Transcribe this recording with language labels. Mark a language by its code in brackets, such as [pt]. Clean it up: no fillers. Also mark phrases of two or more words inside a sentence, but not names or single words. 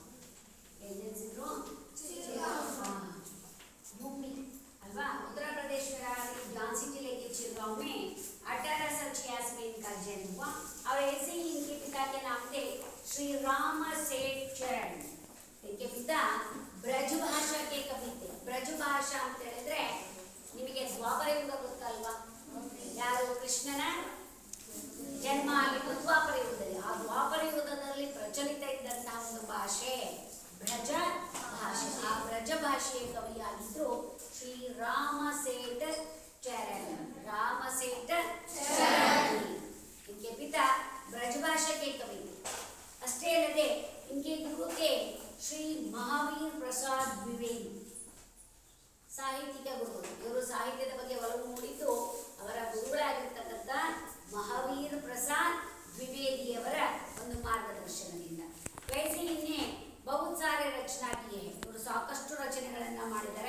[hi] भूमि अल्वा उत्तर प्रदेश में झांसी जिले के चिरगांव में 1886 में इनका जन्म हुआ. और ऐसे ही इनके पिता के नाम थे श्री राम सेठ चरण. इनके पिता ब्रज भाषा के कवि थे. ब्रज भाषा [kn] ಅಂತ ಹೇಳಿದ್ರೆ ನಿಮಗೆ ದ್ವಾಪರ ಯುಗ ಗೊತ್ತಲ್ವಾ? ಯಾರು ಕೃಷ್ಣನ ಜನ್ಮ ಆಗಿದ್ದು ದ್ವಾಪರ ಯುಗದಲ್ಲಿ. ಆ ದ್ವಾಪರ ಯುಗದಲ್ಲಿ ಪ್ರಚಲಿತ ಇದ್ದಂತಹ ಒಂದು ಭಾಷೆ ಬ್ರಜ ಭಾಷೆ. ಆ ಬ್ರಜ ಭಾಷೆಯ ಕವಿಯಾಗಿದ್ದು ಶ್ರೀ ರಾಮ ಸೇಠ ಚರಣ್. [hi] ರಾಮ ಸೇಠ ಚರಣ್ इनके पिता ब्रजभाषा के कवि थे. [kn] ಅಷ್ಟೇ ಅಲ್ಲದೆ [hi] इनके गुरु के [kn] श्री महावीर प्रसाद द्विवेदी ಸಾಹಿತ್ಯಿಕ ಗುರುಗಳು. ಇವರು ಸಾಹಿತ್ಯದ ಬಗ್ಗೆ ಒಲವು ಮೂಡಿದ್ದು ಅವರ ಗುರುಗಳಾಗಿರ್ತಕ್ಕಂಥ ಮಹಾವೀರ್ ಪ್ರಸಾದ್ ದ್ವಿವೇದಿಯವರ ಒಂದು ಮಾರ್ಗದರ್ಶನದಿಂದ. [hi] वैसे इन्ने बहुत सारे रचना किये. [kn] ಇವರು ಸಾಕಷ್ಟು ರಚನೆಗಳನ್ನು ಮಾಡಿದ್ದಾರೆ.